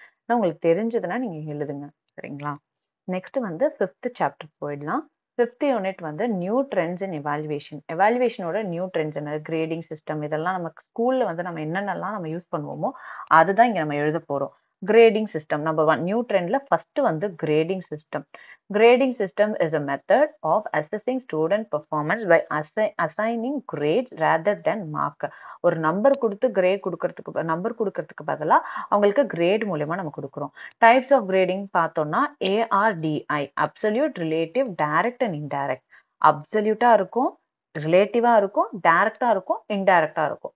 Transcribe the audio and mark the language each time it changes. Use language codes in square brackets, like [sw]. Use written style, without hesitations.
[ta] நான் உங்களுக்கு தெரிஞ்சதுன்னா நீங்க எழுதுங்க. சரிங்களா? நெக்ஸ்ட் வந்து 5th சாப்டர் போயிடலாம். 5th யூனிட் வந்து நியூ ட்ரெண்ட்ஸ் இன் எவாலுவேஷன். எவாலுவேஷனோட நியூ ட்ரெண்ட்ஸ் என்ன, கிரேடிங் சிஸ்டம் இதெல்லாம் நமக்கு ஸ்கூல்ல வந்து நம்ம என்னென்னலாம் நம்ம யூஸ் பண்ணுவோமோ அதுதான் இங்க நம்ம எழுத போறோம். Grading system number 1 new ட்ரெண்ட்ல first வந்து grading system. [en] Grading system is a method of assessing student performance by assigning grades rather than mark. [ta] ஒரு நம்பர் கொடுத்து கிரேட் கொடுக்கறதுக்கு பதிலா அவங்களுக்கு கிரேட் மூலமா நம்ம கொடுக்குறோம். [en] Types of grading பார்த்தோம்னா ARDI, absolute, relative, direct and indirect. [ta] அப்சல்யூட்டா இருக்கும், ரிலேட்டிவா இருக்கும், டைரக்டா இருக்கும், இன்டைரக்டா இருக்கும்.